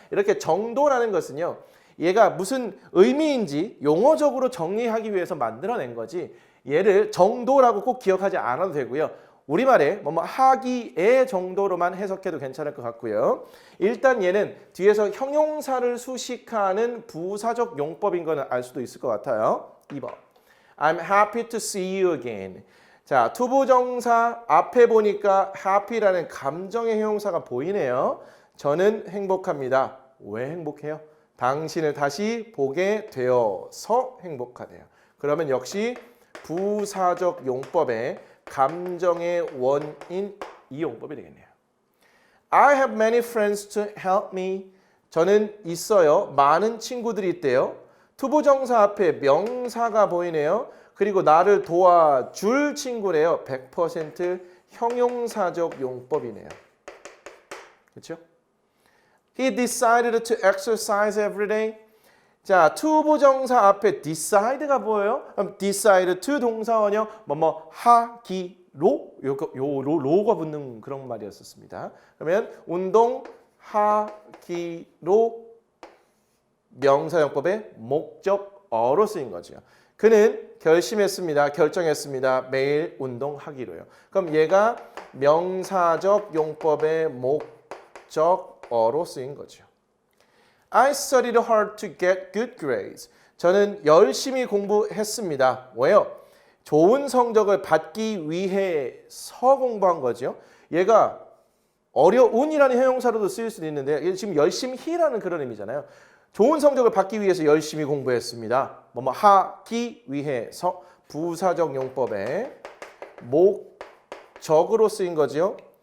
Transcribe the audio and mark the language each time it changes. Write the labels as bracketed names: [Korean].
[Korean] 이렇게 정도라는 것은요. 얘가 무슨 의미인지 용어적으로 정리하기 위해서 만들어낸 거지 얘를 정도라고 꼭 기억하지 않아도 되고요. 우리말에 뭐 하기에 정도로만 해석해도 괜찮을 것 같고요. 일단 얘는 뒤에서 형용사를 수식하는 부사적 용법인 거는 알 수도 있을 것 같아요. 2번. [English] I'm happy to see you again. [Korean] 자, 투부정사 앞에 보니까 happy라는 감정의 형용사가 보이네요. 저는 행복합니다. 왜 행복해요? 당신을 다시 보게 되어서 행복하대요. 그러면 역시 부사적 용법의 감정의 원인 이 용법이 되겠네요. [English] I have many friends to help me. [Korean] 저는 있어요. 많은 친구들이 있대요. 투부정사 앞에 명사가 보이네요. 그리고 나를 도와줄 친구래요. 100% 형용사적 용법이네요. 그렇죠? [English] He decided to exercise every day. [Korean] 자, 투부정사 앞에 decide가 보여요. 그럼 [English] decide to [Korean] 동사원형 뭐뭐 하기로 로가 붙는 그런 말이었습니다. 그러면 운동 하기로 명사용법의 목적어로 쓰인 거죠. 그는 결심했습니다. 결정했습니다. 매일 운동하기로요. 그럼 얘가 명사적 용법의 목적어로 쓰인 거죠. [English] I studied hard to get good grades. [Korean] 저는 열심히 공부했습니다. 왜요? 좋은 성적을 받기 위해서 공부한 거죠. 얘가 어려운이라는 형용사로도 쓰일 수도 있는데 지금 열심히라는 그런 의미잖아요. 좋은 성적을 받기 위해서 열심히 공부했습니다. 뭐뭐 하기 위해서 부사적 용법의 목적으로 쓰인 거죠.